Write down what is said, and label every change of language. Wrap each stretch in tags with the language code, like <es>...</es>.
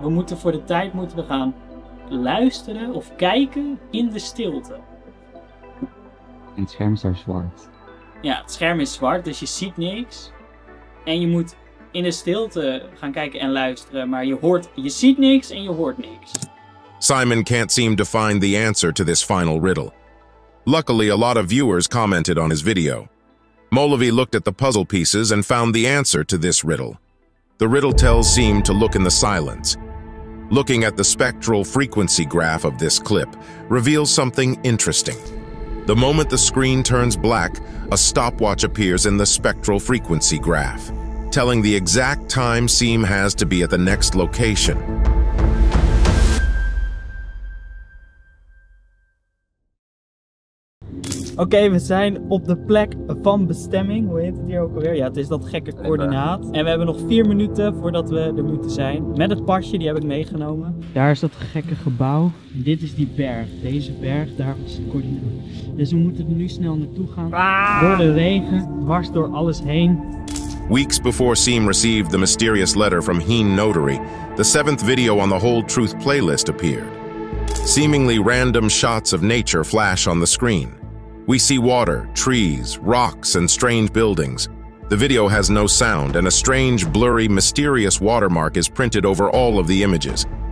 <nl>We moeten voor de tijd gaan luisteren of kijken in de stilte. En het scherm is daar zwart. Ja, het scherm is zwart, dus je ziet niks. En je moet in de stilte gaan kijken en luisteren, maar je ziet niks en je hoort niks.</nl> <en>Simon can't seem to find the answer to this final riddle. Luckily, a lot of viewers commented on his video. Molavi looked at the puzzle pieces and found the answer to this riddle. The riddle tells Siem to look in the silence. Looking at the spectral frequency graph of this clip reveals something interesting. The moment the screen turns black, a stopwatch appears in the spectral frequency graph, telling the exact time Siem has to be at the next location.</en> <nl>Oké, we zijn op de plek van bestemming. Hoe heet het hier ook alweer? Ja, het is dat gekke coördinaat. En we hebben nog 4 minuten voordat we er moeten zijn. Met het pasje, die heb ik meegenomen. Daar is dat gekke gebouw. En dit is die berg. Deze berg, daar was het coördinaat. Dus we moeten er nu snel naartoe gaan. Door de regen, dwars door alles heen.</nl> <en>Weeks before Siem received the mysterious letter from Heen Notary, the 7th video on the Whole Truth playlist appeared. Seemingly random shots of nature flash on the screen. We see water, trees, rocks, and strange buildings. The video has no sound, and a strange, blurry, mysterious watermark is printed over all of the images.</en>